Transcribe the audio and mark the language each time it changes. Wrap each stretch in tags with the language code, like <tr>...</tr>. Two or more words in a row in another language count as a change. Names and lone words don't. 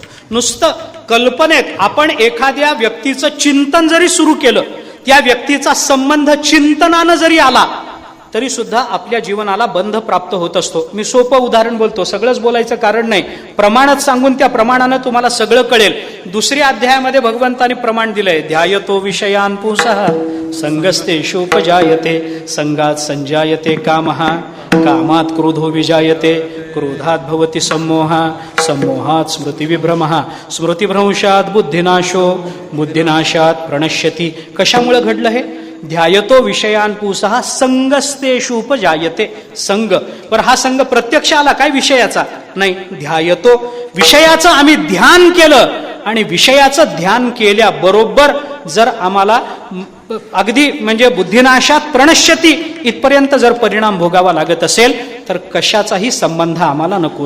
<mr>नुसतं कल्पनेत आपण एखाद्या व्यक्तीचं चिंतन जरी सुरू केलं, त्या व्यक्तीचा संबंध चिंतनानं जरी आला तरी सुद्धा आपल्या जीवनाला बंध प्राप्त होत असतो. मी सोपं उदाहरण बोलतो, सगळंच बोलायचं कारण नाही, प्रमाणच सांगून त्या प्रमाणानं तुम्हाला सगळं कळेल. दुसऱ्या अध्यायामध्ये भगवंताने प्रमाण दिलंय,</mr> <sa>ध्यायतो विषयान पुंसः संगस्तेषुपजायते संगात संजायते कामः कामात क्रोधो विजायते क्रोधात भवति सम्मोहः सम्मोहात स्मृतिविभ्रमः स्मृतिभ्रंशात बुद्धिनाशो बुद्धिनाशात प्रणश्यति.</sa> <mr>कशामुळे घडलं हे?</mr> <sa>ध्यायतो विषयान पुंसः संगस्तेषुपजायते.</sa> <mr>संग, पर हा संग प्रत्यक्ष आला काय विषयाचा? नाही, ध्यायतो विषयाचं आम्ही ध्यान केलं आणि विषयाचं ध्यान केल्याबरोबर जर आम्हाला अगदी म्हणजे</mr> <sa>बुद्धिनाशात प्रणश्यती</sa> <mr>इथपर्यंत जर परिणाम भोगावा लागत असेल तर कशाचाही संबंध आम्हाला नको.</mr>